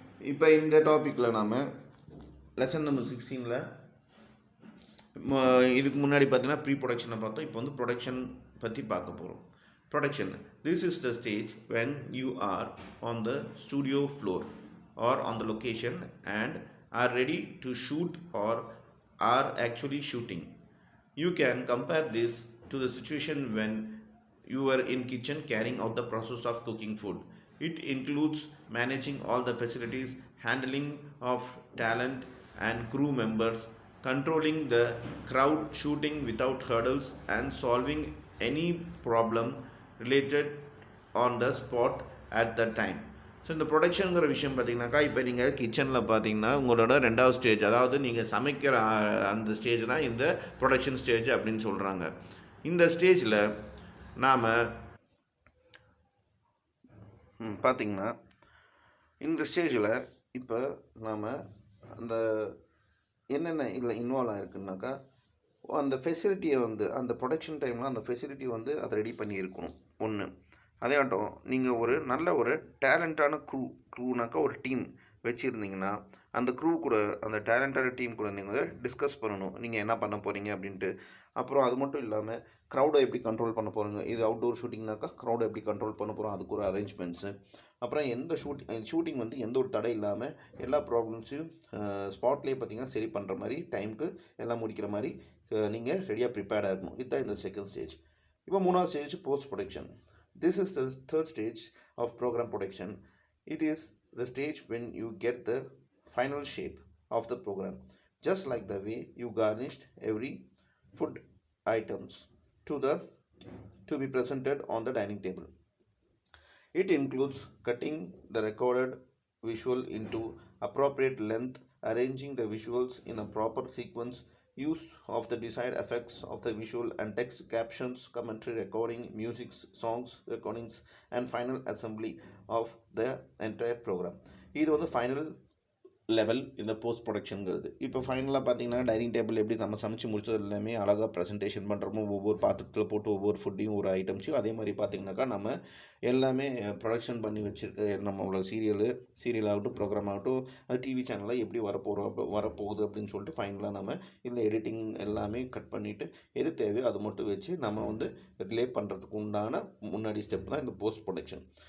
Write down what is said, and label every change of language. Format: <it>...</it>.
<ta>இப்போ இந்த டாப்பிக்கில் நாம் லெசன் நம்பர் 16ல் இதுக்கு முன்னாடி பார்த்தீங்கன்னா ப்ரீ ப்ரொடக்ஷனை பார்த்தோம். இப்போ வந்து ப்ரொடக்ஷன் பற்றி பார்க்க போகிறோம்.</ta> <en>Production, this is the stage when you are on the studio floor or on the location and are ready to shoot or or actually shooting. You can compare this to the situation when you were in kitchen carrying out the process of cooking food. It includes managing all the facilities, handling of talent and crew members, controlling the crowd, shooting without hurdles and solving any problem related on the spot at the time.</en> <ta>So இந்த ப்ரொடக்ஷனுங்கிற விஷயம் பார்த்தீங்கன்னாக்கா, இப்போ நீங்கள் கிச்சனில் பார்த்தீங்கன்னா உங்களோட ரெண்டாவது stage, அதாவது நீங்கள் சமைக்கிற அந்த ஸ்டேஜ் தான் இந்த ப்ரொடக்ஷன் ஸ்டேஜ் அப்படின்னு சொல்கிறாங்க. இந்த ஸ்டேஜில் நாம் பார்த்திங்கன்னா இந்த ஸ்டேஜில் இப்போ நாம் அந்த என்னென்ன இதில் இன்வால்வ் ஆகிருக்குனாக்கா, அந்த ஃபெசிலிட்டியை வந்து அந்த ப்ரொடக்ஷன் டைமில் அந்த ஃபெசிலிட்டி வந்து அதை ரெடி பண்ணியிருக்கணும் ஒன்று. அதே ஆட்டம் நீங்கள் ஒரு நல்ல ஒரு டேலண்டான க்ரூனாக்கா ஒரு டீம் வச்சுருந்தீங்கன்னா, அந்த க்ரூ கூட அந்த டேலண்டான டீம் கூட நீங்கள் டிஸ்கஸ் பண்ணணும் நீங்கள் என்ன பண்ண போகிறீங்க அப்படின்ட்டு. அப்புறம் அது மட்டும் இல்லாமல் க்ரௌடை எப்படி கண்ட்ரோல் பண்ண போகிறீங்க, இது அவுட்டோர் ஷூட்டிங்னாக்கா க்ரௌடை எப்படி கண்ட்ரோல் பண்ண போகிறோம், அதுக்கு ஒரு அரேஞ்ச்மெண்ட்ஸு. அப்புறம் எந்த ஷூட்டிங் வந்து எந்த ஒரு தடை இல்லாமல் எல்லா ப்ராப்ளம்ஸையும் ஸ்பாட்லேயே பார்த்திங்கன்னா சரி பண்ணுற மாதிரி டைமுக்கு எல்லாம் முடிக்கிற மாதிரி நீங்கள் ரெடியாக ப்ரிப்பேர்டாக இருக்கணும். இதுதான் இந்த செகண்ட் ஸ்டேஜ். இப்போ மூணாவது stage post production.</ta> <en>This is the third stage of program production. It is the stage when you get the final shape of the program, just like the way you garnished every food items to be presented on the dining table. It includes cutting the recorded visual into appropriate length, arranging the visuals in a proper sequence, use of the desired effects of the visual and text captions, commentary recording, music, songs recordings, and final assembly of the entire program.</en> <ta>இது வந்து final level இந்த post ப்ரொடக்ஷனுங்கிறது. இப்போ ஃபைனலாக பார்த்தீங்கன்னா dining table எப்படி நம்ம சமைச்சு முடிச்சது எல்லாமே அழகாக ப்ரெசன்டேஷன் பண்ணுறோமோ, ஒவ்வொரு பாத்திரத்தில் போட்டு ஒவ்வொரு ஃபுட்டையும் ஒரு ஐட்டம்ஸையும், அதே மாதிரி பார்த்திங்கனாக்கா நம்ம எல்லாமே ப்ரொடக்ஷன் பண்ணி வச்சுருக்க நம்மளோட சீரியல் ஆகட்டும், ப்ரோக்ராம் ஆகட்டும், அது டிவி சேனலில் எப்படி வரப்போகுது அப்படின்னு சொல்லிட்டு ஃபைனலாக நம்ம இந்த எடிட்டிங் எல்லாமே கட் பண்ணிவிட்டு எது தேவையோ அது மட்டும் வச்சு நம்ம வந்து ரிலே பண்ணுறதுக்கு உண்டான முன்னாடி ஸ்டெப் தான் இந்த போஸ்ட் ப்ரொடக்ஷன்.</ta>